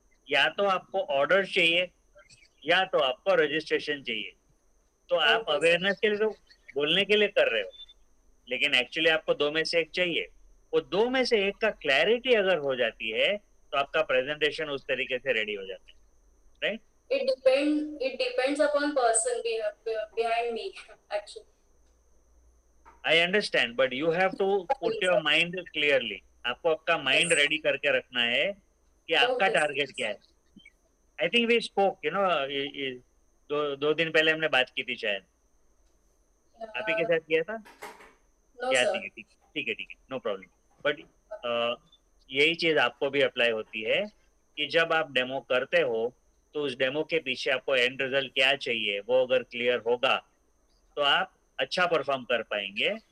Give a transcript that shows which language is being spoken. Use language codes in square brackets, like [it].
[hi] या तो आपको ऑर्डर चाहिए या तो आपको रजिस्ट्रेशन चाहिए। तो आप अवेयरनेस के लिए तो बोलने के लिए कर रहे हो, लेकिन एक्चुअली आपको 2 में से एक चाहिए। वो 2 में से एक का क्लैरिटी अगर हो जाती है तो आपका प्रेजेंटेशन उस तरीके से रेडी हो जाता है, right? [en] It depends upon person behind me actually. I understand, but you have to put your mind clearly. [hi] आपको आपका माइंड रेडी करके रखना है कि आपका टारगेट क्या है। [en] I think we spoke, you know, [hi] 2 दिन पहले हमने बात की थी शायद, आप ही के साथ किया था। [en] No [hi] या [en] sir. [hi] ठीक है, नो प्रॉब्लम। बट यही चीज आपको भी अप्लाई होती है कि जब आप डेमो करते हो तो उस डेमो के पीछे आपको एंड रिजल्ट क्या चाहिए वो अगर क्लियर होगा तो आप अच्छा परफॉर्म कर पाएंगे।